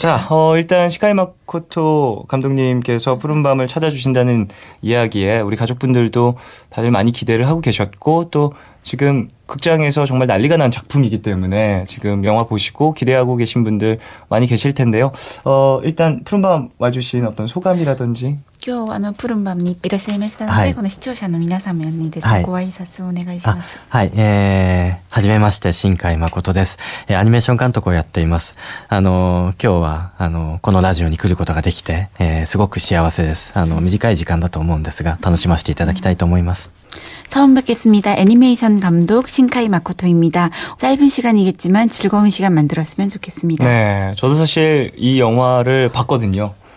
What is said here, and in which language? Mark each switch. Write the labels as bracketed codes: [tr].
[ko] 자, 일단 시카이 마코토 감독님께서 푸른밤을 찾아주신다는 이야기에 우리 가족분들도 다들 많이 기대를 하고 계셨고, 또 지금 극장에서 정말 난리가 난 작품이기 때문에 지금 영화 보시고 기대하고 계신 분들 많이 계실 텐데요. 일단 푸른밤 와주신 어떤 소감이라든지. [ja] 今日プルンバムにいらっしゃいましたので、はい、この視聴者の皆様にですね、はい、ご挨拶をお願いします。はい、はじめまして、新海誠です。アニメーション監督をやっています。今日はこのラジオに来ることができて、すごく幸せです。短い時間だと思うんですが、楽しませていただきたいと思います。 [ko] 처음 뵙겠습니다. 애니메이션 감독 신카이 마코토입니다. 짧은 시간이겠지만 즐거운 시간 만들었으면 좋겠습니다. 네, 저도 사실 이 영화를 봤거든요.